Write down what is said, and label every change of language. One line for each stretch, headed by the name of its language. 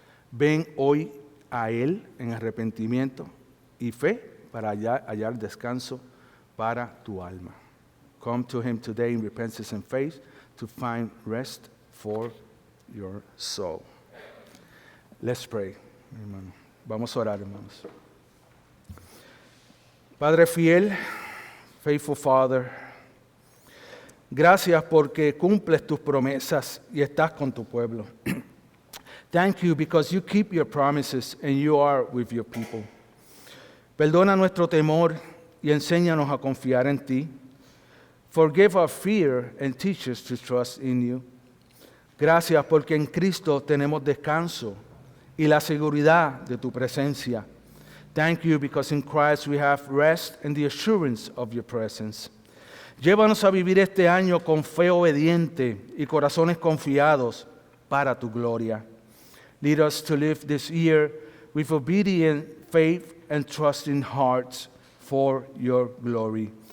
Spanish: Ven hoy a Él en arrepentimiento y fe para hallar descanso para tu alma.
English: Come to Him today in repentance and faith to find rest for your soul. Let's pray,
Spanish: hermano. Vamos a orar, hermanos. Padre fiel,
English: faithful Father,
Spanish: gracias porque cumples tus promesas y estás con tu pueblo.
English: Thank you because you keep your promises and you are with your people.
Spanish: Perdona nuestro temor y enséñanos a confiar en ti.
English: Forgive our fear and teach us to trust in you.
Spanish: Gracias porque en Cristo tenemos descanso y la seguridad de tu presencia.
English: Thank you because in Christ we have rest and the assurance of your presence.
Spanish: Llévanos a vivir este año con fe obediente y corazones confiados para tu gloria.
English: Lead us to live this year with obedient faith and trusting hearts for your glory.